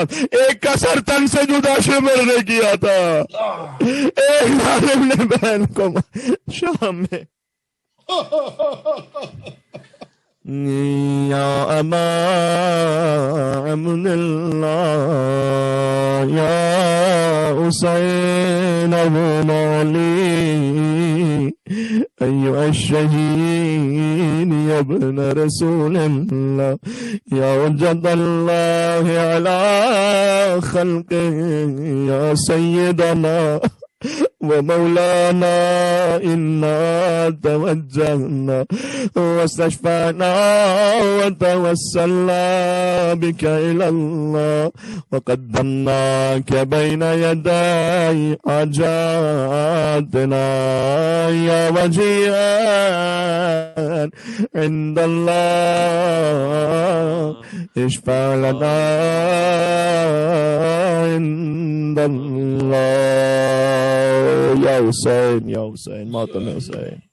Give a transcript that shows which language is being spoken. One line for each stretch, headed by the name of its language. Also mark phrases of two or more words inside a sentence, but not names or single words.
Urdu: ایک کا سر تن سے جدا شمر نے کیا تھا، ایک ظالم نے بہن کو شام میں.
Arabic: یا اما امن اللہ یا حسین ابن علی ایها الشهید یا ابن رسول اللہ یا حجت اللہ علی خلقه یا سیدنا ومولانا إنا توجهنا واستشفعنا وتوسلنا بك إلى الله وقدمناك بين يدي حاجاتنا يا وجيها عند الله اشفع لنا عند الله.
Urdu: یا حسین، یا حسین، ماتم حسین.